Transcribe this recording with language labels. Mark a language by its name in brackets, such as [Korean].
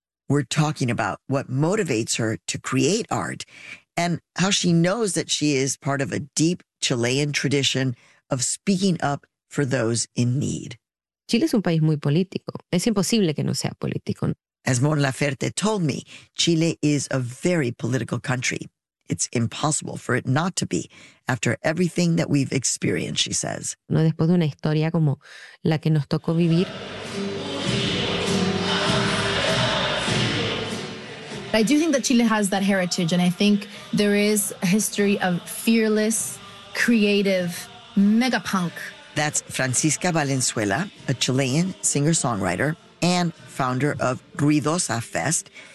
[English] We're talking about what motivates her to create art and how she knows that she is part of a deep Chilean tradition of speaking up for those in need. [Spanish] Chile es un país muy político. Es imposible que no sea político. [English] As Mon Laferte told me, Chile is a very political country. It's impossible for it not to be after everything that we've experienced, she says. [Spanish] No, después de una historia como la que nos tocó vivir. [English] I do think that Chile has that heritage, and I think there is a history of fearless, creative, mega punk. That's Francisca Valenzuela, a Chilean singer-songwriter and founder of Ruidosa Fest.